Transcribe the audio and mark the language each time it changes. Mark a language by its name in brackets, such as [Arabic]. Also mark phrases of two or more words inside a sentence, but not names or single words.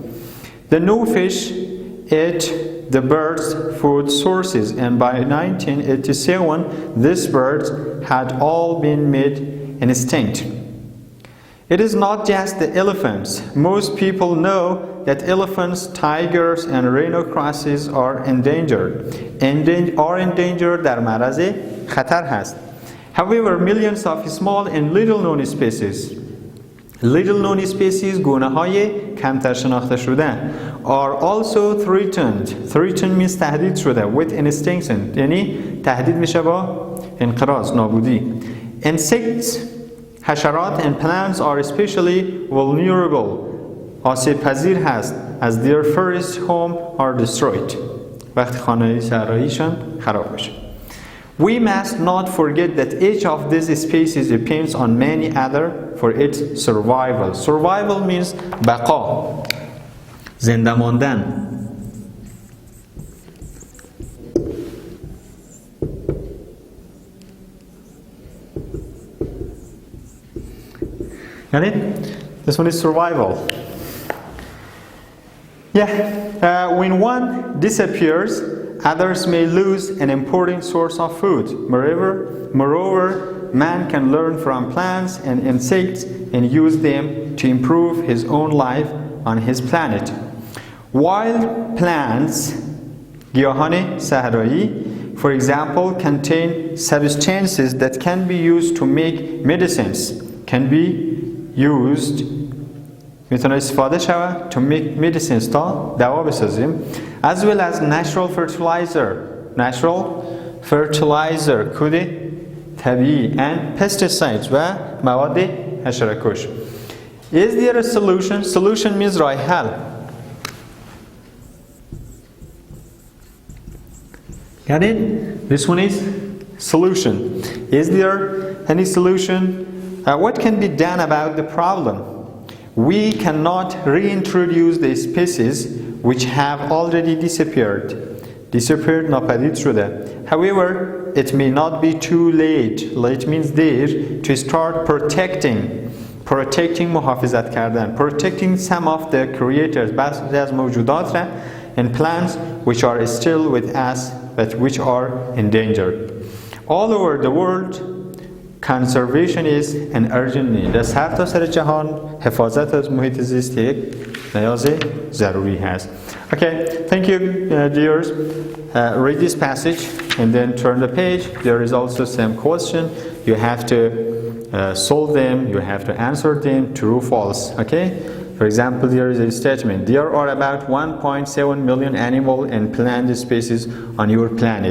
[English] The new fish ate the bird's food sources, and by 1987, these birds had all been made extinct. It is not just the elephants. Most people know that elephants, tigers, and rhinoceroses are endangered. [Persian] در معرض خطر هست. [English] However, millions of small and little-known species, [Persian] گونه‌های کمتر شناخته شده, [English] are also threatened. Threatened means [Persian] تهدید شده [English] with extinction. [Persian] یعنی تهدید میشه با انقراض، نابودی. [English] Insects, حشرات and plants are especially vulnerable. [Persian] آسیب پذیر هست [English] as their forest home are destroyed. [Persian] وقتی خانه صحراییشان خراب میشه. [English] We must not forget that each of these species depends on many other for its survival. Survival means [Persian] بقا، زنده ماندن. [English] Got it? This one is survival. When one disappears, others may lose an important source of food. Moreover, man can learn from plants and insects and use them to improve his own life on his planet. Wild plants, [Persian] گیاهان صحرایی, [English] for example, contain substances that can be used to make medicines. Can be used [Persian] میتونه استفاده شود [English] to make medicines [Persian] تا دوا بسازیم. [English] As well as natural fertilizer [Persian] کود طبیعی [English] and pesticides [Persian] و مواد حشره‌کش. [English] Is there a solution? Solution means [Persian] راه حل. [English] Got it? This one is solution. Is there any solution? What can be done about the problem? We cannot reintroduce the species which have already disappeared. [Persian] ناپدید شده. [English] However, it may not be too late. Late means there to start protecting [Persian] محافظت کردن. [English] Protecting some of the creators [Persian] بعضی از موجودات را [English] and plants which are still with us but which are endangered. All over the world, conservation is an urgent need. [Persian] در سرتاسر جهان حفاظت از محیط زیست یک نیاز ضروری هست. [English] Okay, thank you, dears. Read this passage and then turn the page. There is also some question. You have to solve them. You have to answer them true, false. Okay. For example, there is a statement. There are about 1.7 million animal and plant species on your planet.